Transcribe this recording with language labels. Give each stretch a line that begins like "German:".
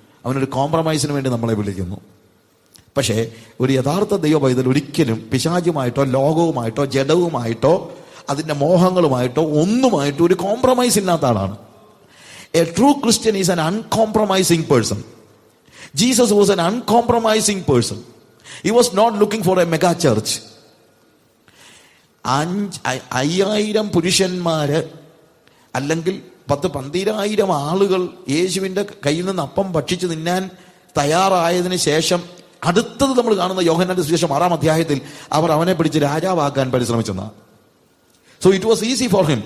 Malayalam: അവനൊരു കോംപ്രമൈസിന് വേണ്ടി നമ്മളെ വിളിക്കുന്നു. പക്ഷേ ഒരു യഥാർത്ഥ ദൈവ പൈതൽ ഒരിക്കലും പിശാചുമായിട്ടോ ലോകവുമായിട്ടോ ജഡവുമായിട്ടോ അതിന്റെ മോഹങ്ങളുമായിട്ടോ ഒന്നുമായിട്ടോ ഒരു കോംപ്രമൈസ് ഇല്ലാത്ത ആളാണ്.
English: A true Christian is an uncompromising person. Jesus was an uncompromising person. He was not looking for a mega church.
Malayalam: 5000 പുരുഷന്മാര് അല്ലെങ്കിൽ 10,000 ആളുകൾ യേശുവിന്റെ കയ്യിൽ നിന്ന് അപ്പം ഭക്ഷിച്ച് തിന്നാൻ തയ്യാറായതിനു ശേഷം അടുത്തത് നമ്മൾ കാണുന്ന യോഹന്നാന്റെ സുവിശേഷം 6-ാം അധ്യായത്തിൽ അവർ അവനെ പിടിച്ച് രാജാവാക്കാൻ പരിശ്രമിച്ചെന്നാണ്.
English: So it was easy for him.